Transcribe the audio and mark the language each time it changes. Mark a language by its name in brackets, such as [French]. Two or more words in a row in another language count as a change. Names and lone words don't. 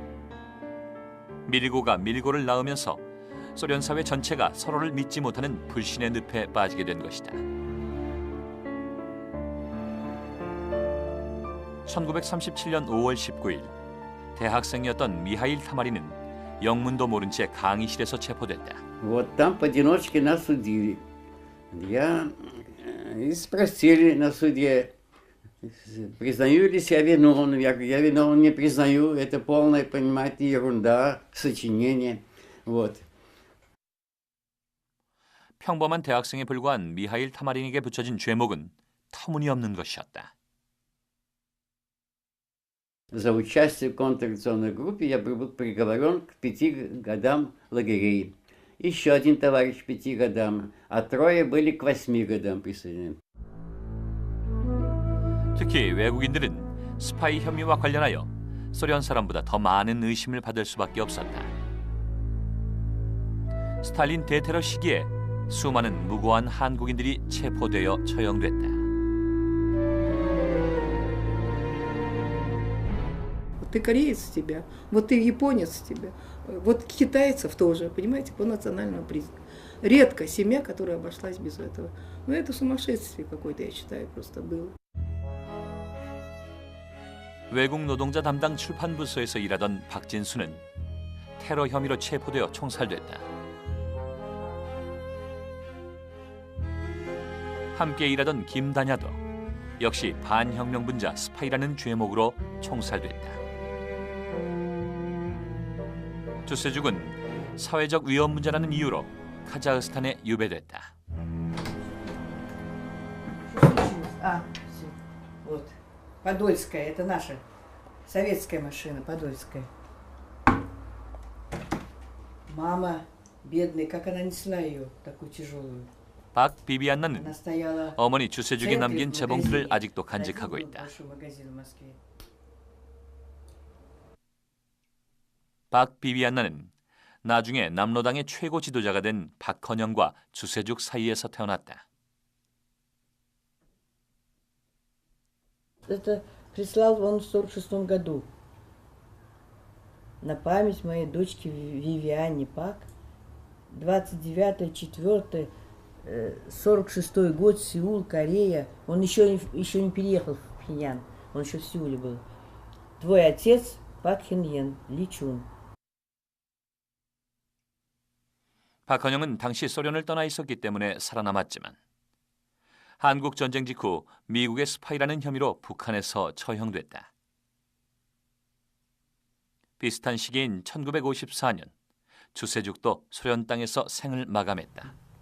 [Korean] 밀고가 밀고를 낳으면서 소련 사회 전체가 서로를 믿지 못하는 불신의 늪에 빠지게 된 것이다. 1937년 5월 19일 대학생이었던 미하일 타마리는 영문도 모른 채 강의실에서 체포됐다. [Russian] Вот там поодиночке нас судили. И спросили на суде, признаю ли себя виновным. Я говорю, я виновным не признаю. Это полная, понимаете, ерунда, сочинение. Вот. [Korean] 평범한 대학생에 불과한 미하일 타마린에게 붙여진 죄목은 터무니없는 것이었다. [Russian] За участие в контрреволюционной группе я был приговорен к 5 годам лагерей. Еще один товарищ к 5 годам, а 3 были к 8 годам присоединены. [Korean] 특히 외국인들은 스파이 혐의와 관련하여 소련 사람보다 더 많은 의심을 받을 수밖에 없었다. 스탈린 대테러 시기에 수많은 무고한 한국인들이 체포되어 처형됐다. [Russian] Ты кореец с тебя, вот ты японец с тебя, вот китайцев тоже, понимаете, по национальному признаку. Редко семья, которая обошлась без этого. Но это сумасшествие какое-то, я считаю, просто было. [Korean] 외국 노동자 담당 출판부서에서 일하던 박진수는 테러 혐의로 체포되어 총살됐다. 함께 일하던 김다냐도 역시 반혁명분자 스파이라는 죄목으로 총살됐다. 주세죽은 사회적 위험 문제라는 이유로 카자흐스탄에 유배됐다. [Russian] Все. Вот. Подольская, это наша советская машина, Подольская. Мама, бедная, как она несла ее, такую тяжелую. [Korean] 박 비비안나는 [Russian] Она стояла [Korean] 어머니 주세죽이 [Russian] в [Korean] 남긴 [Russian] центре [Korean] 재봉틀을 [Russian] магазина. [Korean] 아직도 간직하고 [Russian] Один был [Korean] 있다. [Russian] большой магазин в Москве. [Korean] 박 비비안나는 나중에 남로당의 최고 지도자가 된 박헌영과 주세죽 사이에서 태어났다. [Russian] Это прислал он в 1946 году. На память моей дочки Вивиане Пак. 29.04.46 год, Сеул, Корея. Он еще не переехал в Пхеньян. Он еще в Сеуле был. Твой отец Пак Хин Йен, Ли Чун. [Korean] 박헌영은 당시 소련을 떠나 있었기 때문에 살아남았지만 한국 전쟁 직후 미국의 스파이라는 혐의로 북한에서 처형됐다. 비슷한 시기인 1954년 주세죽도 소련 땅에서 생을 마감했다.